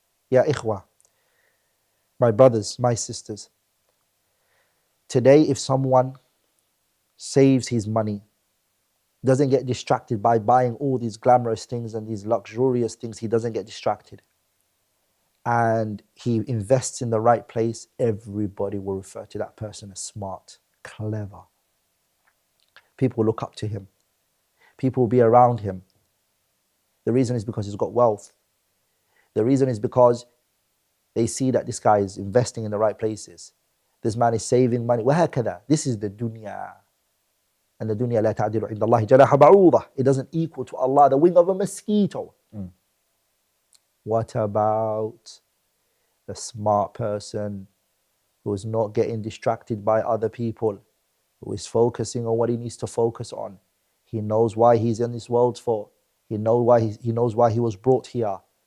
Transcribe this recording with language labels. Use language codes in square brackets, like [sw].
[en] Ya ikhwa, my brothers, my sisters, today if someone saves his money, doesn't get distracted by buying all these glamorous things and these luxurious things, he doesn't get distracted, and he invests in the right place, everybody will refer to that person as smart, clever. People will look up to him. People will be around him. The reason is because he's got wealth. The reason is because they see that this guy is investing in the right places. This man is saving money. وَهَكَذَا. This is the dunya. And the dunya [ar] لَا تَعْدِلُ عِنْدَ اللَّهِ جَنَاحَ بَعُوضَةٍ. [en] It doesn't equal to Allah the wing of a mosquito. What about the smart person who is not getting distracted by other people, who is focusing on what he needs to focus on? He knows why he's in this world for. He knows why he was brought here.